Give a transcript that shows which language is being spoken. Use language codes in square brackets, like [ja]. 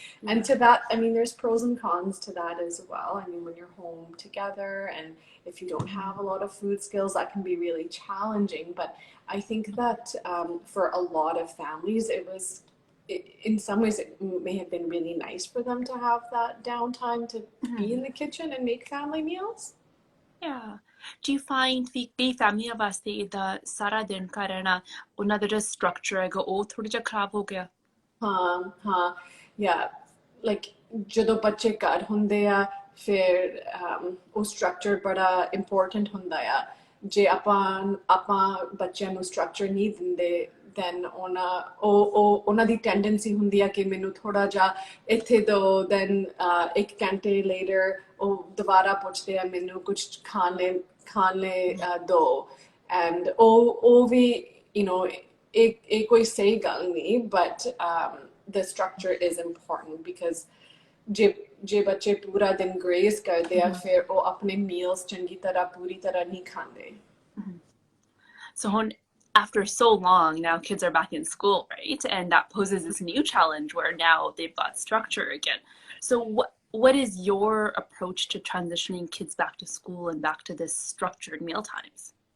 [en] And to that, I mean, there's pros and cons to that as well. I mean, when you're home together and if you don't have a lot of food skills, that can be really challenging. But I think that for a lot of families, in some ways it may have been really nice for them to have that downtime to be in the kitchen and make family meals. Yeah. Do you find [pa] ਵੀ ਕਈ ਫੈਮਲੀਆਂ ਵਾਸਤੇ ਇਹਦਾ ਸਾਰਾ ਦਿਨ ਘਰ ਰਹਿਣਾ ਉਹਨਾਂ ਦਾ ਜਿਹੜਾ ਸਟਰਕਚਰ ਹੈਗਾ ਉਹ ਥੋੜਾ ਜਿਹਾ ਖਰਾਬ ਹੋ ਗਿਆ? ਹਾਂ [en] yeah, like [pa] ਜਦੋਂ ਬੱਚੇ ਘਰ ਹੁੰਦੇ ਆ ਫਿਰ ਉਹ ਸਟਰਕਚਰ ਬੜਾ ਇੰਪੋਰਟੈਂਟ ਹੁੰਦਾ ਆ ਜੇ ਆਪਾਂ ਬੱਚਿਆਂ ਨੂੰ ਸਟਰਕਚਰ ਨਹੀਂ then ਉਹਨਾਂ ਦੀ tendency ਹੁੰਦੀ ਆ ਕਿ ਮੈਨੂੰ ਥੋੜਾ ਜਿਹਾ ਇੱਥੇ ਦੋ, then 1 ਘੰਟੇ later ਉਹ ਦੁਬਾਰਾ ਪੁੱਛਦੇ ਆ ਮੈਨੂੰ ਕੁਝ ਖਾਣ ਲਈ ਦੋ, and ਉਹ ਵੀ ਇਹ ਕੋਈ ਸਹੀ ਗੱਲ ਨਹੀਂ, [en] but the structure is important because [pa] ਜੇ ਬੱਚੇ ਪੂਰਾ ਦਿਨ ਗ੍ਰੇਜ਼ ਕਰਦੇ ਆ ਫਿਰ ਉਹ ਆਪਣੇ meals ਚੰਗੀ ਤਰ੍ਹਾਂ ਪੂਰੀ ਤਰ੍ਹਾਂ ਨਹੀਂ ਖਾਂਦੇ. [en] So after so long, now kids are back in school, right? And that poses this new challenge where now they've got structure again. So what is your approach to transitioning kids back to school and back to this structured meal times?